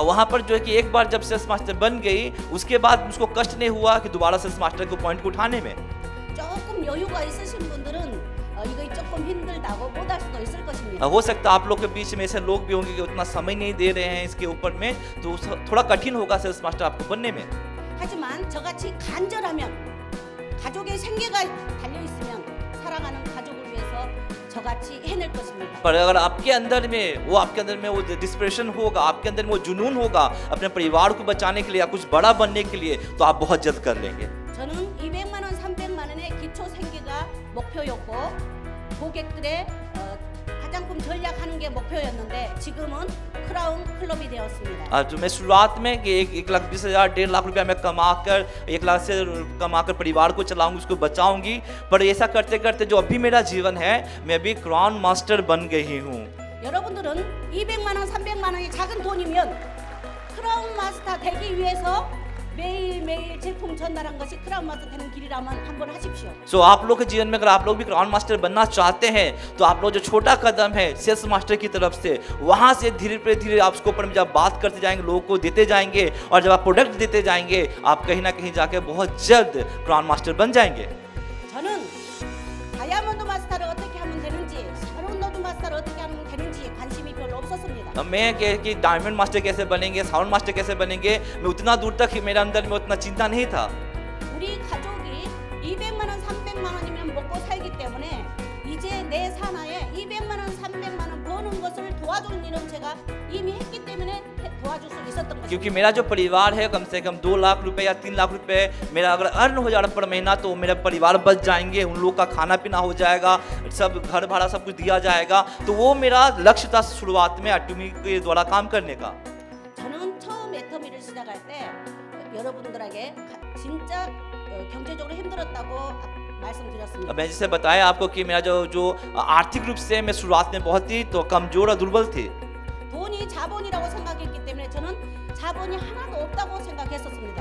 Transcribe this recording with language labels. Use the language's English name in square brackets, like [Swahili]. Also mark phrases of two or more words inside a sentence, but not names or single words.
[Hindi] वहाँ पर जो है कि एक बार जब सेल्स मास्टर बन गई, उसके बाद मुझको कष्ट नहीं हुआ कि दोबारा सेल्स मास्टर को पॉइंट को उठाने में। [Korean] 조금 여유가 있으신 분들은 이거 조금 힘들다고 못할 수도 있을 것입니다. [Hindi] हो सकता है आप लोग के बीच में ऐसे लोग भी होंगे कि उतना समय नहीं दे रहे हैं इसके ऊपर में, तो थोड़ा कठिन होगा सेल्स मास्टर आपको बनने में। [Korean] 하지만 저같이 간절하면 가족의 생계가 달려 있으면 사랑하는 가족을 위해서 저같이 해낼 것입니다. [Hindi] पर अगर आपके अंदर में वो डिस्प्रेशन होगा, आपके अंदर में वो जुनून होगा अपने परिवार को बचाने के लिए या कुछ बड़ा बनने के लिए, तो आप बहुत जल्द कर लेंगे। [Korean] 저는 200만 원, 300만 원의 기초 생계가 목표였고 고객들의 화장품 전략하는 게 목표였는데 지금은 크라운 클럽이 되었습니다. [Hindi] जो मैं शुरुआत में कि 1,20,000 1.5 लाख रुपया मैं कमाकर 1 लाख से कमाकर परिवार को चलाऊंगी, उसको बचाऊंगी, पर ऐसा करते करते जो अभी मेरा जीवन है, मैं अभी क्राउन मास्टर बन गई हूँ। [Korean] 여러분들은 200만 원, 300만 원이 작은 돈이면 크라운 마스터 되기 위해서 매일매일 제품 전달한 것이 크라운 마스터 되는 길이라면 한번 하십시오. [Hindi] सो आप लोग के जीवन में अगर आप लोग भी क्राउन मास्टर बनना चाहते हैं, तो आप लोग जो छोटा कदम है सेल्स मास्टर की तरफ से, वहां से धीरे धीरे आप उसके ऊपर में जब बात करते जाएंगे, लोगों को देते जाएंगे, और जब आप प्रोडक्ट देते जाएंगे, आप कहीं ना कहीं जाके बहुत जल्द क्राउन मास्टर बन जाएंगे। [Korean] 저는 다이아몬드 마스터를 어떻게 하면 되는지, 샤론 로드 마스터를 어떻게 하면 되는지 관심이 별로 없었습니다. [Hindi] मैं कि डायमंड मास्टर कैसे बनेंगे, साउंड मास्टर कैसे बनेंगे, मैं उतना दूर तक ही मेरे अंदर में उतना चिंता नहीं था। [Korean] 우리 가족이 200만 원, 300만 원이면 먹고 살기 때문에 이제 내 사나에 200만 원, 300만 원 버는 것을 도와주는 일은 제가 이미 했기 때문에 도와줄 수 있었던 것입니다. [Hindi] क्योंकि मेरा जो परिवार है कम से कम 2 लाख रुपए या 3 लाख रुपए मेरा अगर अर्न हो जा रहा पर महीना तो मेरा परिवार बच जाएंगे, उन लोग का खाना पीना हो जाएगा, सब घर भाड़ा सब कुछ दिया जाएगा। तो वो मेरा लक्ष्य था शुरुआत में एटॉमी के द्वारा काम करने का। [Korean] 저는 처음 애터미를 시작할 때 여러분들에게 진짜 경제적으로 힘들었다고 말씀드렸습니다. [Hindi] मैं जैसे बताया आपको कि मेरा जो आर्थिक रूप से मैं शुरुआत में बहुत ही तो कमजोर और दुर्बल थी। [Korean] 돈이 자본이라고 생각했기 때문에 저는 जाबोनी 하나도 없다고 생각했었습니다.